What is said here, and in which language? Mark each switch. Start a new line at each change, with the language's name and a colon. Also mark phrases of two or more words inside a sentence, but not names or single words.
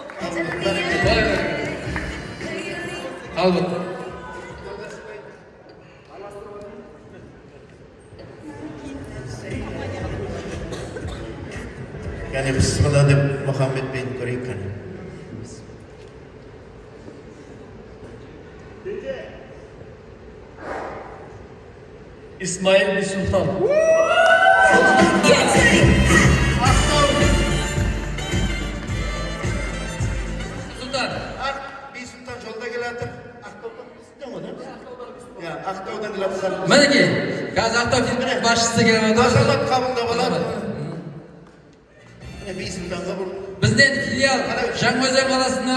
Kazakh: Қалбыт. Yani Bismillah деп Muhammed Bey'in көрейік қане. İsmail Sultan. Sultan. Бейсұлтан жолда келатыр. Ақтаудан бізден ғой, да? Ya, Ақтаудан келатыр. Мінекей, қазір Ақтау филмінің басшысы келіп отыр. Азамат қабылдап алады. Бейсұлтанға бұл Бізден филиал Жаңаөзен қаласында